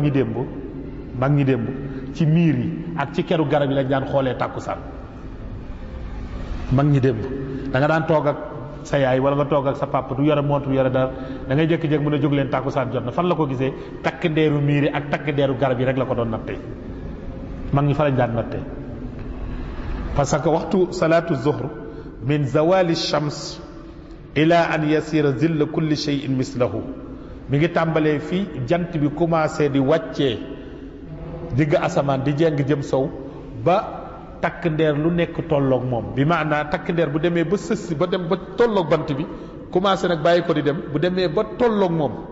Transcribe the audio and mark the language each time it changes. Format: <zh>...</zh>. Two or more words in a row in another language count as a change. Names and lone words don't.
<wo>ñi démb ci miir yi ak ci keru garab yi lañ daan xoolee tàkkusaan mag ñi démb da nga daan toog ak sa yaay wala nga toog ak sa papa du yore montre du yore dara da ngay jékki-jékki mën a jóg leen tàkkusaan jot na fan la ko gisee takk ndeeru miir yi ak takk ndeeru garab yi rek la ko doon nattee mag ñi fa lañ daan nattee parce que waxtu</wo> <ar>صلاة الظهر من زوال الشمس إلى أن يصير ظل كل شيء مثله</ar> <wo>mi ngi tàmbalee fii jant bi commencé di wàccee digg asamaan di jeng jëm sow ba takk ndeer lu nekk tolloog moom bi maanaa takk ndeer bu demee ba sës ba dem ba tolloog bant bi commencé nag bàyyi ko di dem bu demee ba tolloog moom</wo>